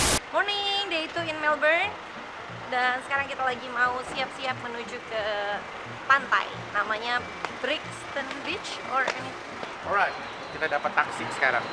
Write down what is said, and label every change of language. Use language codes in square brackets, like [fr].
[en] Morning, day 2 in Melbourne. [id] Dan sekarang kita lagi mau siap-siap menuju ke pantai. Namanya Brixton Beach [en] or anything. [id] Alright, kita dapat taksi sekarang.